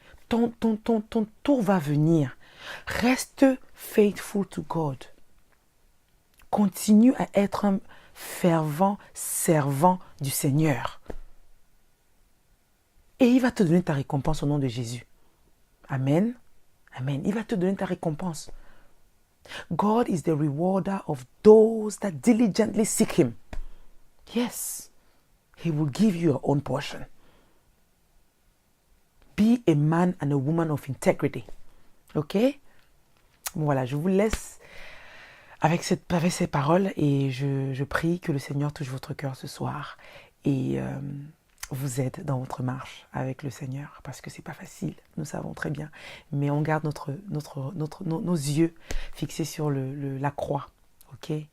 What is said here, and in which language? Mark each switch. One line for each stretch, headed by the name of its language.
French: ton tour va venir. Reste faithful to God. Continue à être un fervent servant du Seigneur. Et il va te donner ta récompense au nom de Jésus. Amen. Amen. Il va te donner ta récompense.
English: God is the rewarder of those that diligently seek Him. Yes, He will give you your own portion. Be a man and a woman of integrity. Ok?
French: Voilà, je vous laisse avec ces paroles et je prie que le Seigneur touche votre cœur ce soir et vous aide dans votre marche avec le Seigneur parce que c'est pas facile, nous savons très bien, mais on garde nos yeux fixés sur la croix. Ok?